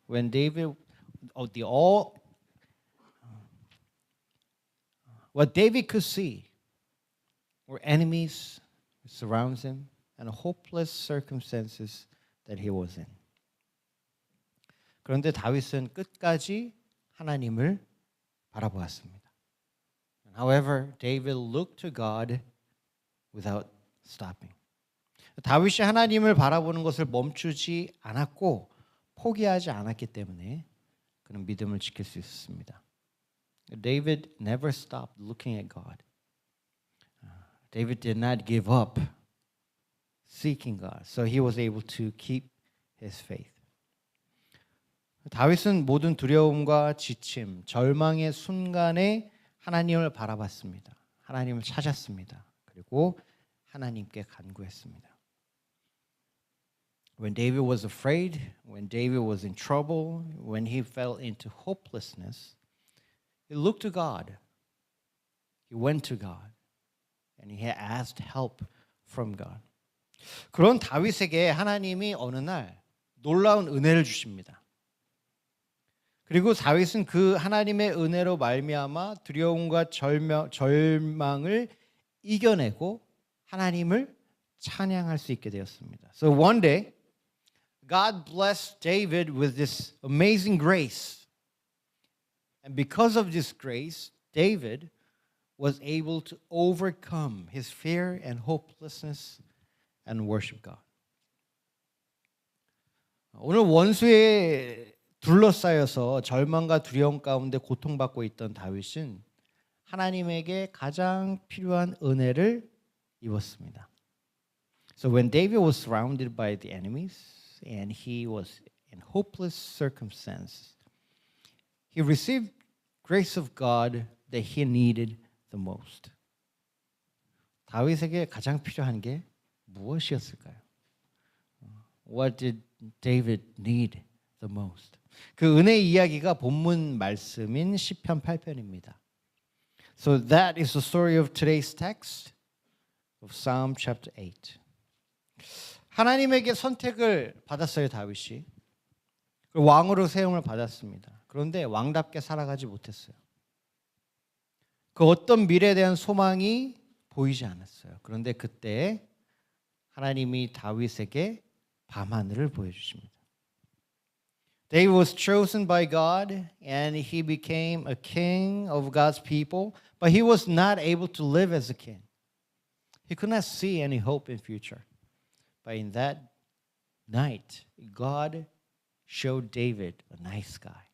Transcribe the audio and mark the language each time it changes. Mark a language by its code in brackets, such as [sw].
[en] When David, what David could see were enemies who surrounds him and hopeless circumstances that he was in. [ko] 그런데 다윗은 끝까지 하나님을 바라보았습니다. [en] However, David looked to God without stopping. [ko] 다윗이 하나님을 바라보는 것을 멈추지 않았고 포기하지 않았기 때문에 그는 믿음을 지킬 수 있었습니다. [en] David never stopped looking at God. David did not give up seeking God, so he was able to keep his faith. [ko] 다윗은 모든 두려움과 지침, 절망의 순간에 하나님을 바라봤습니다. 하나님을 찾았습니다. 그리고 하나님께 간구했습니다. [en] When David was afraid, when David was in trouble, when he fell into hopelessness, he looked to God. He went to God. And he asked help from God. [ko] 그런 다윗에게 하나님이 어느 날 놀라운 은혜를 주십니다. 그리고 다윗은 그 하나님의 은혜로 말미암아 두려움과 절망을 이겨내고 하나님을 찬양할 수 있게 되었습니다. [en] So one day, God blessed David with this amazing grace. And because of this grace, David was able to overcome his fear and hopelessness and worship God. [ko] 오늘 원수에 둘러싸여서 절망과 두려움 가운데 고통받고 있던 다윗은 하나님에게 가장 필요한 은혜를 입었습니다. [en] So when David was surrounded by the enemies and he was in hopeless circumstances, he received grace of God that he needed the most. [ko] 다윗에게 가장 필요한 게 무엇이었을까요? [en] What did David need the most? [ko] 그 은혜 이야기가 본문 말씀인 시편 8편입니다. [en] So that is the story of today's text of Psalm chapter 8. [ko] 하나님에게 선택을 받았어요, 다윗이. 왕으로 세움을 받았습니다. 그런데 왕답게 살아가지 못했어요. 그 어떤 미래에 대한 소망이 보이지 않았어요. 그런데 그때 하나님이 다윗에게 밤하늘을 보여주십니다. [en] David was chosen by God and he became a king of God's people, but he was not able to live as a king. He could not see any hope in future. But in that night, God showed David a night sky.